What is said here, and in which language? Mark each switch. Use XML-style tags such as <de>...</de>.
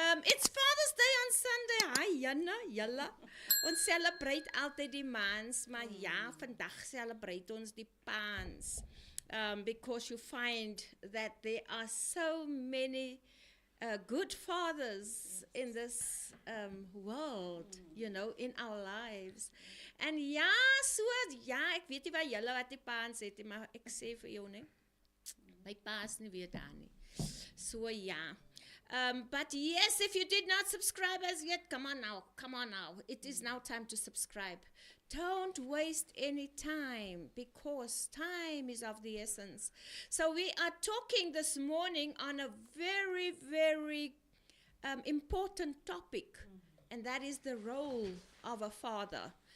<en>It's Father's Day on Sunday.</en> <af>Hi, Janna, Jalla. Ons celebrate altyd die mans, maar ja, vandag celebrate ons die paans.</af> <en>Because you find that there are so many good fathers in this world, you know, in our lives.</en> <af>En ja, ek weet nie waar julle wat die paans het, maar ek sê vir jou, nee. My pa's nie weer daar nie. So ja.</af> <en>But yes, if you did not subscribe as yet, come on now. It is now time to subscribe. Don't waste any time, because time is of the essence. So we are talking this morning on a very important topic, and that is the role of a father.</en>